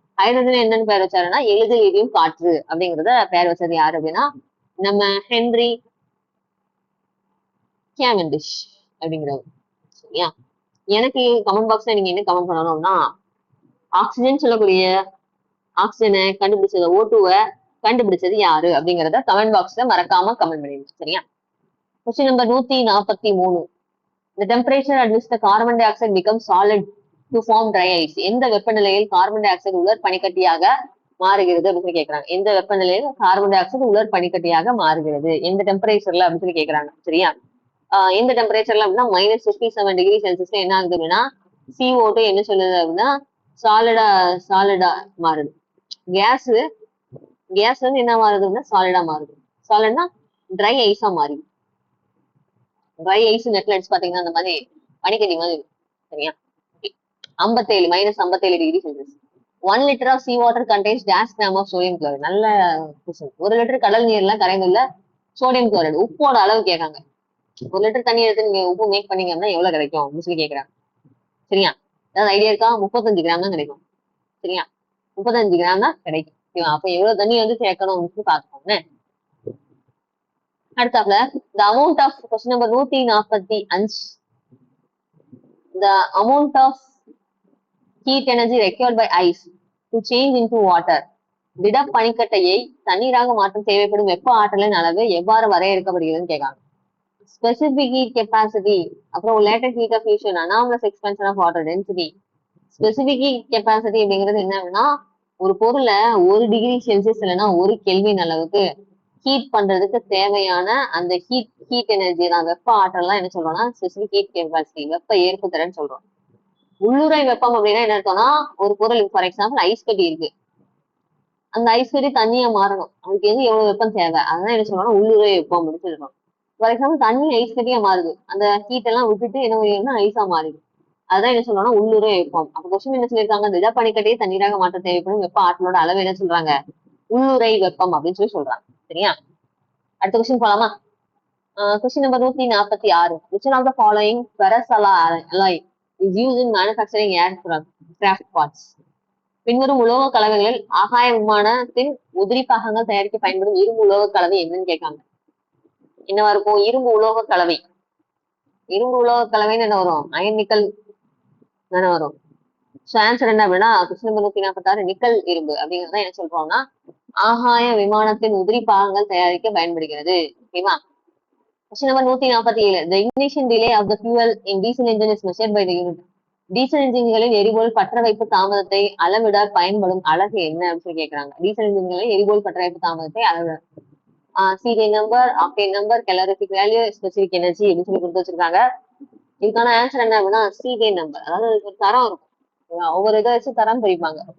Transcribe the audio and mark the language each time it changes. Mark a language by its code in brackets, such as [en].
[ta] Hydrogen என்னன்னு பெயர் வச்சாருன்னா எளிதில் எரியும் காற்று அப்படிங்கறத பெயர் வச்சது யாரு அப்படின்னா நம்ம ஹென்ரி கேவெண்டிஷ் அப்படிங்கிறவர். சரியா? எனக்கு கமெண்ட் பாக்ஸ்ல நீங்க என்ன கமெண்ட் பண்ணணும்னா ஆக்சிஜன் சொல்லக்கூடிய ஆக்சிஜனை கண்டுபிடிச்சது O2-வை கண்டுபிடிச்சது யாரு அப்படிங்கறத கமெண்ட் பாக்ஸ்ல மறக்காம கமெண்ட் பண்ணிடுங்க. சரியா? Question number 143. [en] The temperature at which the carbon dioxide becomes solid to form dry ice. [ta] எந்த வெப்பநிலையில் கார்பன் டை ஆக்சைடு உலர் பனிக்கட்டியாக மாறுகிறது அப்படின்னு சொல்லி கேட்கறாங்க. எந்த வெப்பநிலையில் கார்பன் டை ஆக்சைடு உலர் பனிக்கட்டியாக மாறுகிறது, எந்த டெம்பரேச்சர்ல அப்படின்னு சொல்லி கேட்கறாங்க. சரியா? எந்த டெம்பரேச்சர்ல அப்படின்னா -57 ° என்ன ஆகுது அப்படின்னா CO2 என்ன சொல்லுது அப்படின்னா சாலிடா மாறுது. கேஸ் கேஸ் வந்து என்ன மாறுதுன்னா சாலிடா மாறுது. சாலிட்னா ட்ரை ஐஸா மாறிடுது. ட்ரை ஐஸ் நெட்ல அடிச்சு பாத்தீங்கன்னா அந்த மாதிரி பனிக்கட்டி மாதிரி இருக்கும். சரியா? 57 - 57 °C. [en] 1 liter of sea water contains dash gram of sodium chloride. [ta] நல்ல கொஸ்டின். 1 லிட்டர் கடல் நீர்ல கரைந்துள்ள சோடியம் குளோரைடு உப்போட அளவு கேட்காங்க. 1 லிட்டர் தண்ணி எடுத்து நீங்க உப்பு மேக் பண்ணீங்க அப்படின்னா எவ்வளவு கிடைக்கும் அப்படின்னு சொல்லி கேட்கறாங்க. சரியா? ஏதாவது ஐடியா இருக்கா? 35 கிராம் தான் கிடைக்கும். சரியா? 35 கிராம் தான் கிடைக்கும். அப்ப எவ்வளவு தண்ணி வந்து சேர்க்கணும் அப்படின்னு பாத்துக்கோங்க. அடுத்தாப்புல [en] the amount of question number 145. the amount of heat energy required by ice to change into water. [ta] திட பனிக்கட்டையை தண்ணீராக மாற்றம் தேவைப்படும் வெப்ப ஆற்றலின் அளவு எவ்வாறு வரையறுக்கப்படுகிறதுன்னு கேட்காங்க. ஸ்பெசிபிக் ஹீட் கெப்பாசிட்டி, அப்புறம் latent heat of fusion, anomalous எக்ஸ்பென்ஷன் of water density. Specific heat capacity அப்படிங்கிறது என்ன அப்படின்னா, ஒரு பொருளை 1°C இல்லைன்னா 1 கெல்வின் அளவுக்கு ஹீட் பண்றதுக்கு தேவையான அந்த ஹீட் எனர்ஜி தான், வெப்ப ஆற்றல் என்ன சொல்றோம்னா ஸ்பெசிபிக் ஹீட் கெப்பாசிட்டி, வெப்ப ஏற்பு திறன் சொல்றோம். உள்ளுறை வெப்பம் அப்படின்னா என்ன அர்த்தம்னா, ஒரு பொருள் ஃபார் எக்ஸாம்பிள் ஐஸ் கட்டி இருக்கு, அந்த ஐஸ் கட்டி தண்ணியா மாறணும், அதுக்கு எவ்வளவு வெப்பம் தேவை, அதான் என்ன சொல்றோம்னா உள்ளுறை வெப்பம் அப்படின்னு சொல்றோம். ஃபார் எக்ஸாம்பிள் தண்ணி ஐஸ் கட்டியா மாறுது, அந்த ஹீட் எல்லாம் விட்டுட்டு என்ன பண்ணுன்னா ஐஸா மாறுது, அதான் என்ன சொல்றோம்னா உள்ளுறை வெப்பம். அப்ப கொஸ்டின் என்ன சொல்லியிருக்காங்க, திட பனிக்கட்டையை தண்ணீராக மாற்ற தேவைப்படும் வெப்ப ஆற்றலோட அளவு என்ன சொல்றாங்க, உள்ளுறை வெப்பம் அப்படின்னு சொல்றாங்க. சரியா, அடுத்த கொஸ்டின் போலாமா? Question number 146. [en] which one of the following ferrous alloy is used in manufacturing aircraft parts? [ta] பின்வரும் உலோக கலவைகளில் ஆகாய விமானத்தின் உதிரி பாகங்கள் தயாரிக்க பயன்படும் இரும்பு உலோக கலவை என்னன்னு கேட்காங்க. என்னவா இருக்கும்? இரும்பு உலோக கலவை. இரும்பு உலோக கலவைன்னு என்ன வரும்? அயன் நிக்கல் தானே வரும். ஸோ ஆன்சர் என்ன அப்படின்னா கொஸ்டின் நம்பர் 146 நிக்கல் இரும்பு அப்படிங்கிறத என்ன சொல்றோம்னா ஆகாய விமானத்தின் உதிரி பாகங்கள் தயாரிக்க பயன்படுகிறது. [en] ஓகேவா? Question number 147. The ignition delay of the fuel in diesel engine is measured by the unit. [ta] Diesel என்ஜின்களின் எரிபொருள் பற்ற வைப்பு தாமதத்தை அளவிட பயன்படும் அலகு என்ன அப்படின்னு கேட்கிறாங்க. டீசல் என்ஜின்களின் எரிபொருள் பற்ற வைப்பு தாமதத்தை அளவிட CJ number, octane number, calorific value, specific energy அப்படின்னு சொல்லி கொடுத்து வச்சிருக்காங்க. இதுக்கான ஆன்சர் என்ன அப்படின்னா சிஜே நம்பர். அதாவது ஒரு தரம் இருக்கும், ஒவ்வொரு இதை வச்சு தரம் பிரிப்பாங்க.